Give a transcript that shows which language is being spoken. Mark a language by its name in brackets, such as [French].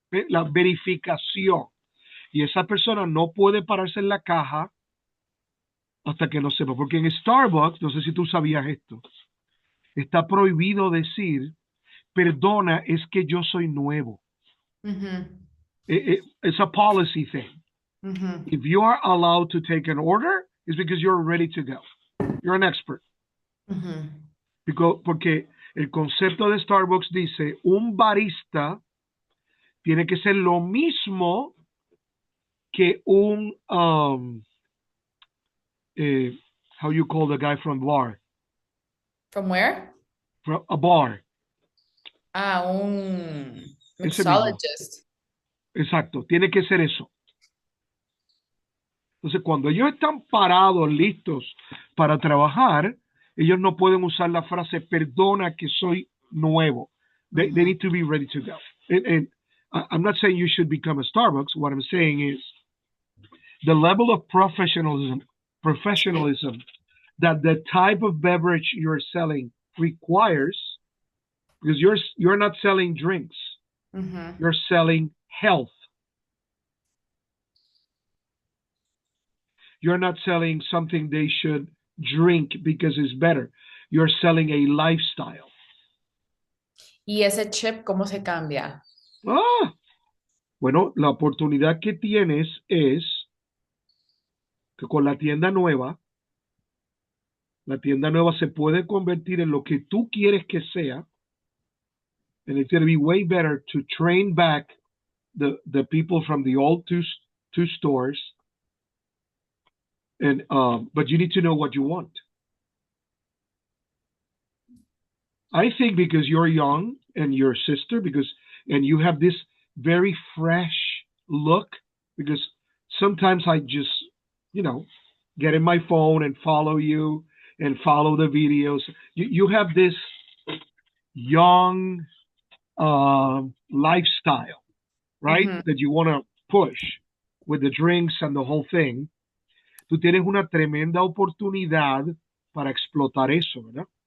[Spanish] La verificación. Y esa persona no puede pararse en la caja hasta que no sepa. Porque en Starbucks, no sé si tú sabías esto, está prohibido decir, perdona, es que yo soy nuevo. ujú, [English] It's a policy thing. ujú, If you are allowed to take an order, it's because you're ready to go. You're an expert. ujú. [Spanish] Porque el concepto de Starbucks dice, un barista tiene que ser lo mismo que un, eh, [English] how you call the guy from bar, From where? from a bar, [Spanish] Ah, un ese mismo, [English] mixologist. [Spanish] exacto, tiene que ser eso. Entonces, cuando ellos están parados, listos para trabajar, ellos no pueden usar la frase, perdona que soy nuevo. [English] They Ujú, need to be ready to go. And I'm not saying you should become a Starbucks. What I'm saying is the level of professionalism that the type of beverage you're selling requires, because you're not selling drinks, ujú. you're selling health. You're not selling something they should drink because it's better. You're selling a lifestyle. [Spanish] ¿Y ese chip cómo se cambia? Ah, bueno, la oportunidad que tienes es que con la tienda nueva se puede convertir en lo que tú quieres que sea, [English] and it's going to be way better to train back the people from the old two stores. And but you need to know what you want. I think because you're young and your sister, because and you have this very fresh look, because sometimes I just, you know, get in my phone and follow you and follow the videos. You have this young lifestyle, right? Ujú. That you want to push with the drinks and the whole thing. [Spanish] Tú tienes una tremenda oportunidad para explotar eso, ¿verdad?